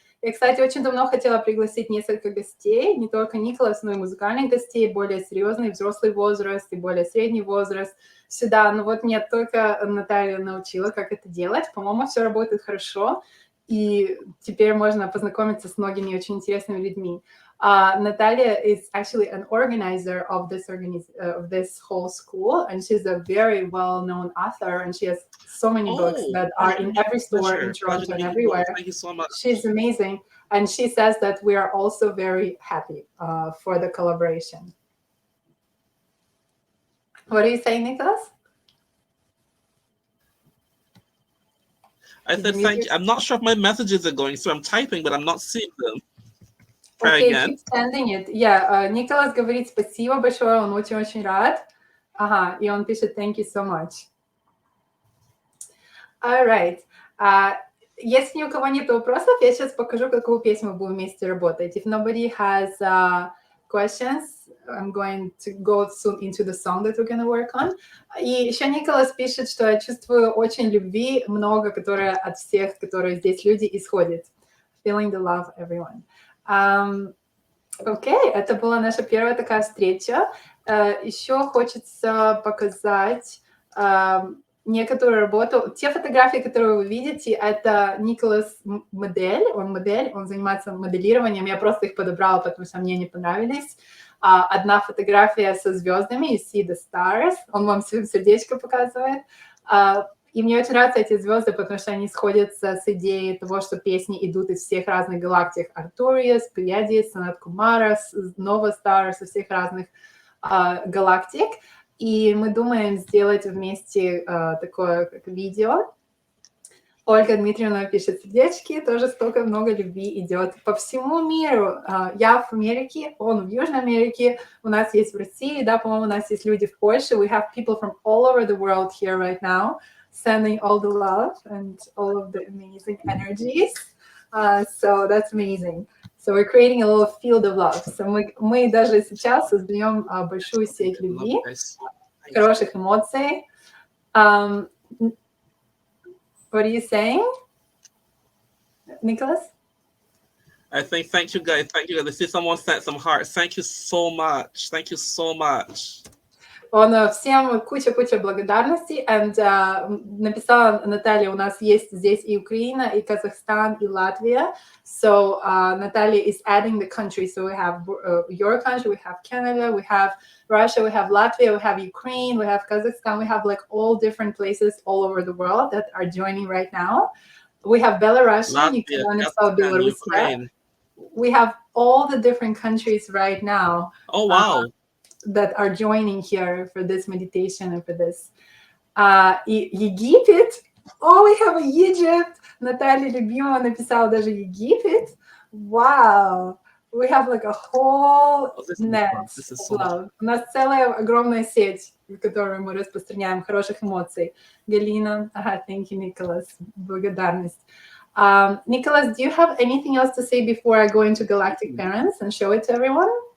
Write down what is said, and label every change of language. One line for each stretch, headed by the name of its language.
Russian: Я, кстати, очень давно хотела пригласить несколько гостей, не только Николас, но и музыкальных гостей, более серьезный взрослый возраст и более средний возраст сюда. Но вот меня только Наталья научила, как это делать. По-моему, все работает хорошо, и теперь можно познакомиться с многими очень интересными людьми.
English: Natalia is actually an organizer of this whole school, and she's a very well-known author, and she has so many books that are in every store in Toronto and everywhere. Thank you so much. She's amazing, and she says that we are also very happy for the collaboration. What are you saying, Nicholas? I said thank you. I'm not sure if my messages are going through. I'm typing, but I'm not seeing them. Okay, keep sending it.
Russian: Yeah, Николас говорит спасибо большое, он очень-очень рад. Ага, и он пишет
English: thank you so much. All right.
Russian: Если ни у кого нет вопросов, я сейчас покажу, какую песню мы будем вместе работать.
English: If nobody has questions, I'm going to go soon into the song that we're going to work on.
Russian: И еще Николас пишет, что я чувствую очень любви, много, которое от всех, которые здесь люди, исходит.
English: Feeling the love, everyone.
Russian: Окей, это была наша первая такая встреча. Еще хочется показать некоторую работу. Те фотографии, которые вы видите, это Николас модель, он занимается моделированием. Я просто их подобрала, потому что мне они понравились. Одна фотография со звездами,
English: you see the stars,
Russian: он вам сердечко показывает. И мне очень нравятся эти звезды, потому что они сходятся с идеей того, что песни идут из всех разных галактик. Артуриус, Плеядис, Санат Кумара, Нова Стар, со всех разных галактик. И мы думаем сделать вместе такое как видео. Ольга Дмитриевна пишет сердечки, тоже столько много любви идет по всему миру. Я в Америке, он в Южной Америке, у нас есть в России, да, по-моему, у нас есть люди в Польше.
English: We have people from all over the world here right now, sending all the love and all of the amazing energies. So that's amazing. So we're creating a little field of love.
Russian: So мы даже сейчас создаем большую сеть любви, хороших эмоций.
English: What are you saying, Nicholas? I think thank you guys. Thank you guys. I see someone sent some hearts. Thank you so much. Thank you so much.
Russian: Он всем куча благодарностей. And написала Наталья, у нас есть здесь и Украина, и Казахстан, и Латвия.
English: So Natalia is adding the countries. So we have your country, we have Canada, we have Russia, we have Latvia, we have Ukraine, we have Kazakhstan, we have like all different places all over the world that are joining right now. We have Belarus, Ukraine. We have all the different countries right now. Oh, wow. That are joining here for this meditation and for this. Египет. Oh, we have Egypt.
Russian: Наталья любимая написала даже Египет.
English: Wow. We have like a whole net of love.
Russian: У нас целая огромная сеть, которую мы распространяем, хороших эмоций.
English: Галина. Thank you, Nicholas.
Russian: Благодарность.
English: Nicholas, do you have anything else to say before I go into Galactic Parents and show it to everyone?